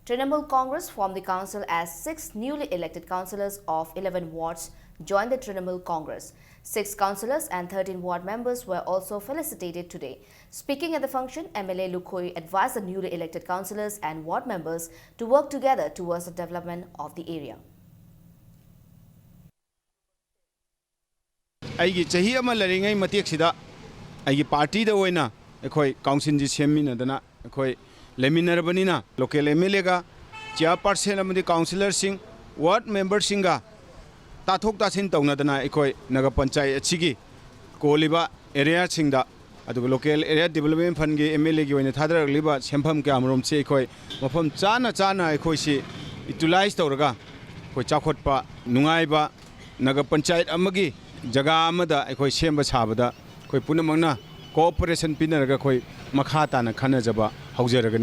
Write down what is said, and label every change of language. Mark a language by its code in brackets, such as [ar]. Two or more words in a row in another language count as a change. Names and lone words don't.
[en] Trinamool Congress formed the council as 6 newly elected councillors of 11 wards joined the Trinamool Congress. 6 councillors and 13 ward members were also felicitated today. Speaking at the function, MLA Lukhoi advised the newly elected councillors and ward members to work together towards the development of the area. [mni] ꯑꯩꯒꯤ ꯆꯍꯤ ꯑꯃ ꯂꯩꯔꯤꯉꯩ ꯃꯇꯦꯛꯁꯤꯗ ꯑꯩꯒꯤ ꯄꯥꯔꯇꯤꯗ ꯑꯣꯏꯅ ꯑꯩꯈꯣꯏ ꯀꯥꯎꯟꯁꯤꯜꯁꯤ ꯁꯦꯝꯃꯤꯟꯅꯗꯅ ꯑꯩꯈꯣꯏ ꯂꯩꯃꯤꯟꯅꯔꯕꯅꯤꯅ [en] local MLAga [mni] ꯆꯤꯌꯔꯄꯔꯁꯟ ꯑꯃꯗꯤ [en] councillorsing ward membersingga [mni] ꯇꯥꯊꯣꯛ ꯇꯥꯁꯤꯟ ꯇꯧꯅꯗꯅ ꯑꯩꯈꯣꯏ ꯅꯒꯔ ꯄꯟꯆꯥꯌꯠ ꯑꯁꯤꯒꯤ ꯀꯣꯜꯂꯤꯕ ꯑꯦꯔꯤꯌꯥꯁꯤꯡꯗ ꯑꯗꯨꯒ [en] local area development fundgi MLAgi [mni] ꯑꯣꯏꯅ ꯊꯥꯗꯔꯛꯂꯤꯕ ꯁꯦꯟꯐꯝ ꯀꯌꯥꯃꯔꯣꯝꯁꯤ ꯑꯩꯈꯣꯏ ꯃꯐꯝ ꯆꯥꯅ ꯑꯩꯈꯣꯏꯁꯤ ꯌꯨꯇꯤꯂꯥꯏꯖ ꯇꯧꯔꯒ ꯑꯩꯈꯣꯏ ꯆꯥꯎꯈꯠꯄ ꯅꯨꯡꯉꯥꯏꯕ ꯅꯒꯔ ꯄꯟꯆꯥꯌꯠ ꯑꯃꯒꯤ ꯖꯒꯥ ꯑꯃꯗ ꯑꯩꯈꯣꯏ ꯁꯦꯝꯕ ꯁꯥꯕꯗ ꯑꯩꯈꯣꯏ ꯄꯨꯝꯅꯃꯛꯅ ꯀꯣꯑꯣꯄꯔꯦꯁꯟ ꯄꯤꯅꯔꯒ ꯑꯩꯈꯣꯏ ꯃꯈꯥ ताꯅ ꯈꯟꯅꯖꯕ ꯍꯧꯖꯔꯒꯅꯤ.